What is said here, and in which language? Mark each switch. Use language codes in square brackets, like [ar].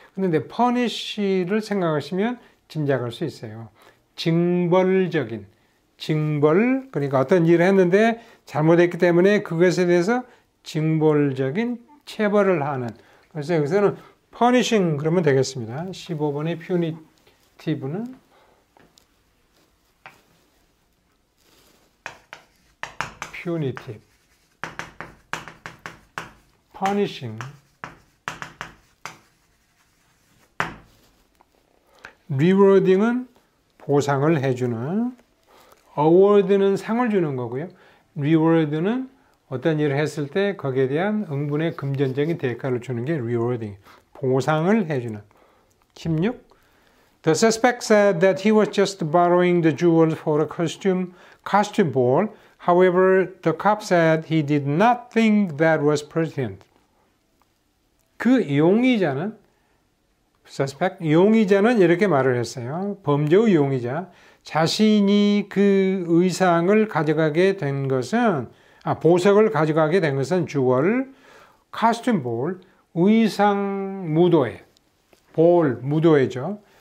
[ko] 그런데 punish를 생각하시면 짐작할 수 있어요. 징벌적인. 징벌, 그러니까 어떤 일을 했는데 잘못했기 때문에 그것에 대해서 징벌적인 체벌을 하는. 그래서 여기서는 punishing 그러면 되겠습니다. 15번의 punitive는 punitive, punishing. rewarding은 보상을 해주는, award는 상을 주는 거고요. reward는 어떤 일을 했을 때 거기에 대한 응분의 금전적인 대가를 주는 게 rewarding, 보상을 해주는. 16. [en] The suspect said that he was just borrowing the jewels for a costume ball. However, the cop said he did not think that was pertinent. [ko] 그 용의자는, suspect, 용의자는 이렇게 말을 했어요. 범죄의 용의자. 자신이 그 의상을 가져가게 된 것은, 보석을 가져가게 된 것은 주얼, costume ball, 의상 무도회, 볼, 무도회죠.